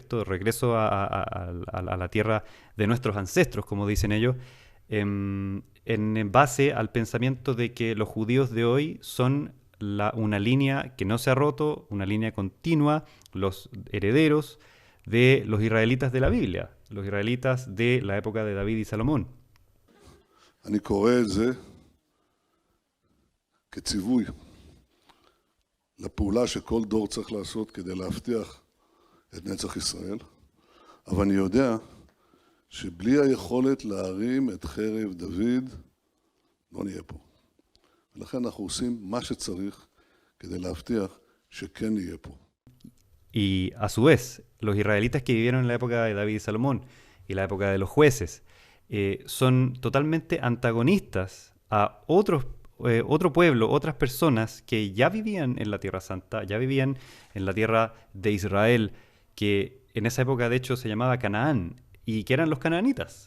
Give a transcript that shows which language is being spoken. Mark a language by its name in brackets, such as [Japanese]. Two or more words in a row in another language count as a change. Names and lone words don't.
[Spanish] De regreso a la tierra de nuestros ancestros, como dicen ellos, en base al pensamiento de que los judíos de hoy son una línea que no se ha roto, una línea continua, los herederos de los israelitas de la Biblia, los israelitas de la época de David y Salomón. [Hebrew] אני קורא את זה כציווי לפעולה שכל דור צריך לעשות כדי להבטיח את נצח ישראל, אבל אני יודע שבלי היכולת להרים את חרב דוד לא נהיה פה. ולכן אנחנו עושים מה שצריך כדי להבטיח שכן נהיה פה. [Spanish] Y a su vez, los israelitas que vivieron en la época de David y Salomón y la época de los jueces son totalmente antagonistas a otro pueblo, otras personas que ya vivían en la Tierra Santa, ya vivían en la tierra de Israel, que en esa época de hecho se llamaba Canaán, y que eran los cananitas.